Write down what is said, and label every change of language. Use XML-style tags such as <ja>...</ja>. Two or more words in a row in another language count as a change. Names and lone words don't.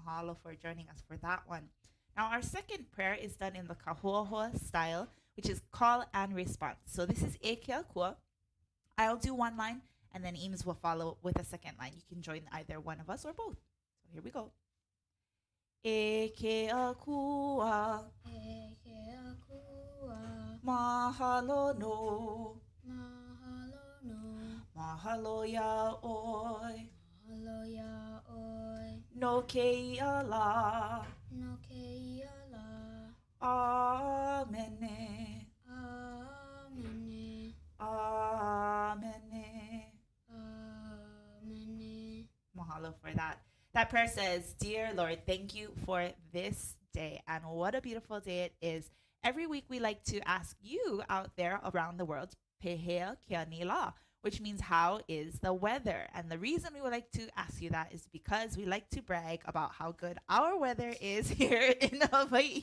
<en>mahalo for joining us for that one. Now, our second prayer is done in the kahoahoa style, which is call and response. So this is e ke akua. I'll do one line, and then Eames will follow with a second line. You can join either one of us or both. So here we go.</en> <haw>E ke akua, E ke akua, mahalo no, mahalo no, mahalo ya oi, mahalo ya oi, no ke ia la, no ke ia la, amene, amene, amene. amene.</haw> <en>Mahalo for that. That prayer says, Dear Lord, thank you for this day. And what a beautiful day it is. Every week we like to ask you out there around the world,</en> <haw>Pehea kia ni la,</haw> <en>which means how is the weather? And the reason we would like to ask you that is because we like to brag about how good our weather is here in Hawaii.</en>